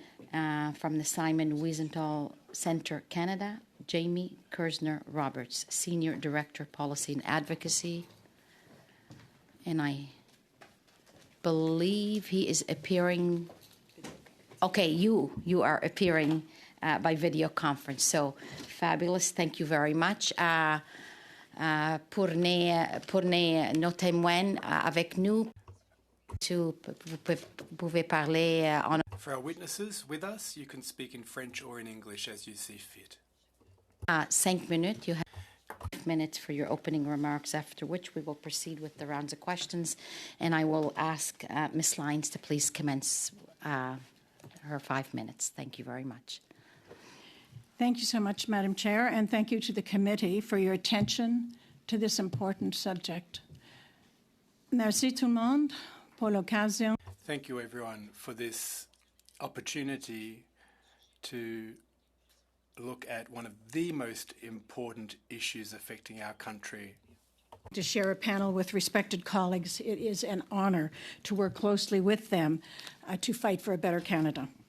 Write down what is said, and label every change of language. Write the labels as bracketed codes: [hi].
[en] From the Simon Wiesenthal Center, Canada, Jamie Kersner Roberts, Senior Director, Policy and Advocacy. And I believe he is appearing. Okay, you are appearing by video conference. So fabulous. Thank you very much. [fr] Pour nos témoins avec nous, vous pouvez parler en. [en] For our witnesses with us, you can speak in French or in English as you see fit. 5 minutes. You have 5 minutes for your opening remarks, after which we will proceed with the rounds of questions. And I will ask Ms. Lyons to please commence her 5 minutes. Thank you very much. Thank you so much, Madam Chair, and thank you to the committee for your attention to this important subject. [fr] Merci tout le monde pour l'occasion. [en] Thank you, everyone, for this opportunity to look at one of the most important issues affecting our country. To share a panel with respected colleagues, it is an honor to work closely with them to fight for a better Canada.